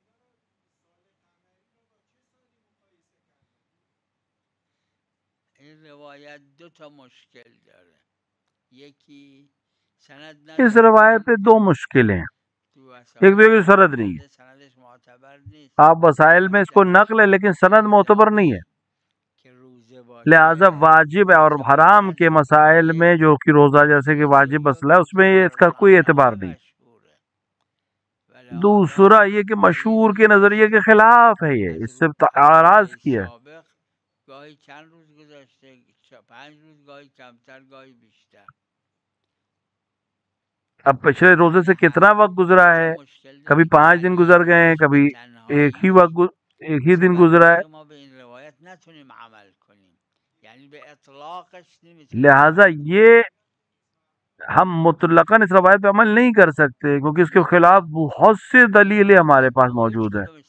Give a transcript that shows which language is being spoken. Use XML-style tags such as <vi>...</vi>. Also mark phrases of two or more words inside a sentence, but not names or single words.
<fa>این روایت 2 تا مشکل داره. یکی سند</fa> <ur>اس</ur> <fa>نداره،</fa> <ur>روایت پہ 2 مشکلیں ہیں، ایک تو یہ سند نہیں ہے.</ur> <fa>سندش معتبر نیست.</fa> <ur>آپ وسائل میں اس کو نقل ہے لیکن سند معتبر نہیں ہے.</ur> <fa>که روزه باید</fa> <ur>لہٰذا واجب اور حرام کے مسائل میں جو کہ روزہ جیسے کہ واجب مسئلہ ہے اس میں اس کا کوئی اعتبار نہیں. دوسرا یہ کہ مشہور کے نظریے کے خلاف ہے، یہ اس سے اعراض کیا.</ur> <fa>گاهی چند روز گذشته 5 روز گاهی کمتر گاهی بیشتر.</fa> <ur>اب پچھلے روزے سے کتنا وقت گزرا ہے، کبھی 5 دن گزر گئے ہیں، کبھی ایک ہی دن گزرا ہے.</ur> <fa>ما به این روایت نتونیم عمل کنیم، یعنی به اطلاقش نمیتونیم.</fa> <ur>لہٰذا یہ ہم مطلقاً اس روایت پہ عمل نہیں کر سکتے کیونکہ اس کے خلاف بہت سے دلیلیں ہمارے پاس موجود ہیں.</ur>